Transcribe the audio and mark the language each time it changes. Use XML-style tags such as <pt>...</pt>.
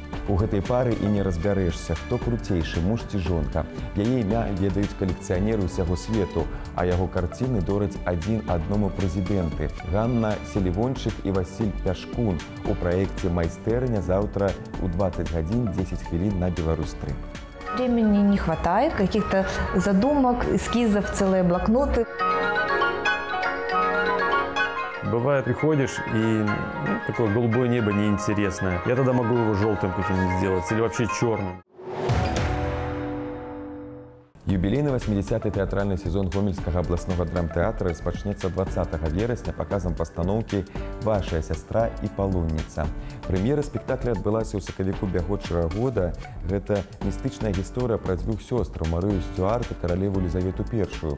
<be>У гэтай пары і не разбярэшся, хто круцейшы, муж ці жонка. Яе імя ведаюць калекцыянеры ўсяго свету, а яго карціны дораць адзін адному прэзідэнты – Ганна Селівончык і Васіль Пяшкун у праекце «Майстэрня» заўтра ў 20 гадзін 10 хвілін на Беларусь-3.</be> <ru>Времени не хватает, каких-то задумок, эскизов, целые блокноты. Бывает, приходишь, и такое голубое небо неинтересное. Я тогда могу его желтым каким-нибудь сделать или вообще черным.</ru> <be>Юбілейны 80-й тэатральны сезон Гомельскага абласнога драмтэатра распачнецца 20 верасня паказам пастаноўкі «Вашая сястра і палонніца». Прэм'ера спектакля адбылася ў сакавіку бягучага года. Гэта містычная гісторыя пра дзвюх сёстраў Марыю Сцюарт і каралеву Елізавету I.</be>